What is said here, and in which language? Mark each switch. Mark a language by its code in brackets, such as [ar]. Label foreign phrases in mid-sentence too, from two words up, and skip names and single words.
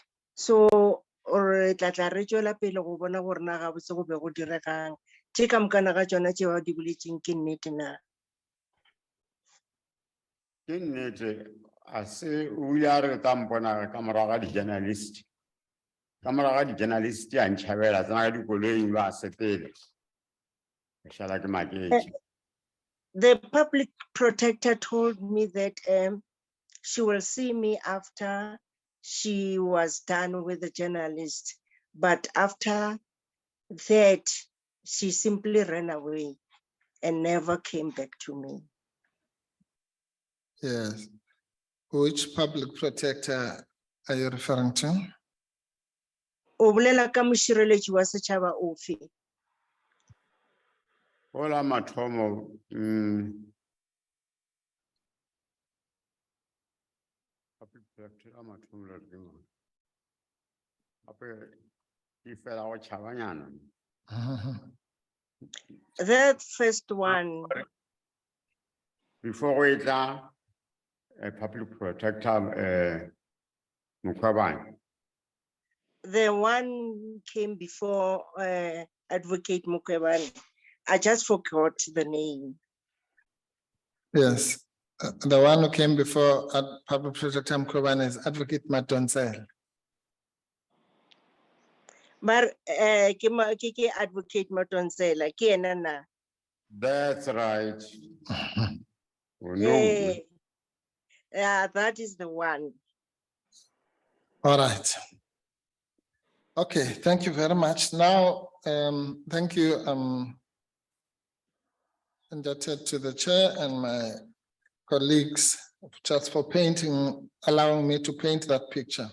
[nso] So re tla re tšwela pele go bona gore na ga botse go be go diregang tše ka mokana ga tšona tšeo di boletšeng ke nnete na? Ke nnete a se o ile a re ka mpona ka morago ga di-journalist ka morago ga di-journalist a ntšhabela tsena ka dikoloing ba sepele ke šala ke maketše. [en] The public protector told me that she will see me after she was done with the journalist, but after that, she simply ran away and never came back to me. Yes. Which public protector are you referring to? [nso] O bolela ka mošireletši wa setšhaba ofe? Ola mathomo [en] public protector [nso] a mathomo le ke mang gape di fela go tšhabanyana. [en] That first one. Before we [nso] tla a [en] public protector Mukwabane. The one came before Advocate Mukwebane. I just forgot the name. Yes, The one who came before Public Protector Mkhwebane is Advocate Madonsela. [nso] But ke advocate Matonsela, ke ena na. [en] That's right. Oh, no. Yeah, that is the one. All right. Okay, thank you very much. Now, thank you, indebted to the chair and my colleagues just for allowing me to paint that picture.